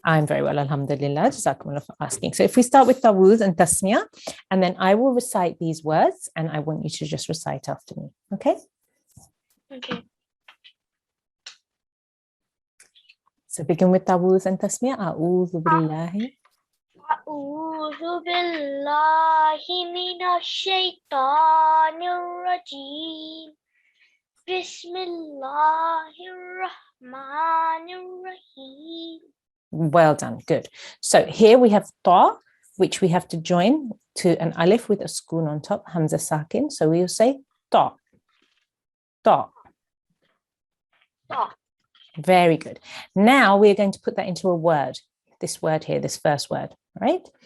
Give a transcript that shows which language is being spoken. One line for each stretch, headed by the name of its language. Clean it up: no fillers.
English: I'm very well, alhamdulillah. Jazakumullah for asking. So if we start with tawuz and tasmiyah, and then I will recite these words, and I want you to just recite after me. Okay? Okay. So begin with tawuz and tasmiyah.
Arabic: A'udhu billahi. أعوذ بالله من الشيطان الرجيم بسم الله الرحمن الرحيم.
English: Well done. Good. So here we have ta, which we have to join to an alif with a sukoon on top, hamza sakin. So we will say ta, ta. Ta. Very good. Now we're going to put that into a word. This word here, this first word, right?